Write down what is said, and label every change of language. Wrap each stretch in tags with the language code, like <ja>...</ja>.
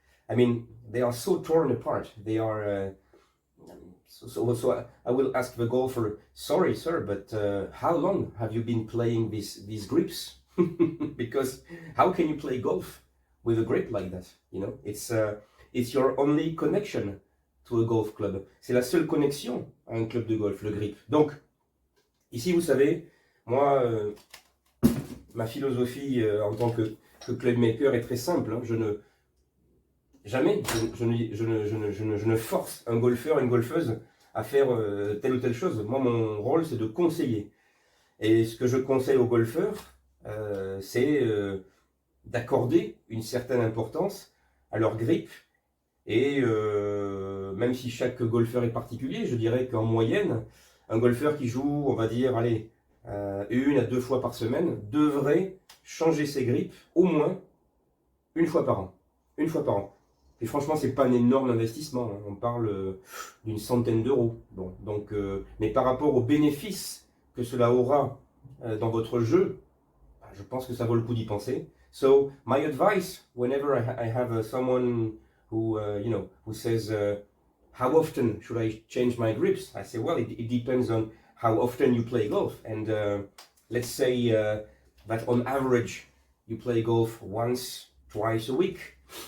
<en>I mean, they are so torn apart. They are. So I will ask the golfer, sorry sir, but how long have you been playing these grips? Because how can you play golf with a grip like that? You know, it's your only connection to a golf club.</en> <fr>C'est la seule connexion à un club de golf, le grip. Donc, ici vous savez, moi, ma philosophie en tant que clubmaker est très simple. Hein. Jamais je ne force un golfeur, une golfeuse à faire telle ou telle chose. Moi, mon rôle, c'est de conseiller. Et ce que je conseille aux golfeurs, c'est d'accorder une certaine importance à leur grip. Et même si chaque golfeur est particulier, je dirais qu'en moyenne, un golfeur qui joue, on va dire, allez, 1 à 2 fois par semaine, devrait changer ses grips au moins une fois par an. Une fois par an. Et franchement, c'est pas un énorme investissement. Hein. On parle d'une centaine d'euros. Bon, donc, mais par rapport aux bénéfices que cela aura dans votre jeu, je pense que ça vaut le coup d'y penser.</fr> <en>So, my advice, whenever I have someone who, who says, how often should I change my grips? I say, well, it depends on how often you play golf. And let's say that on average, you play golf once, twice a week.</en>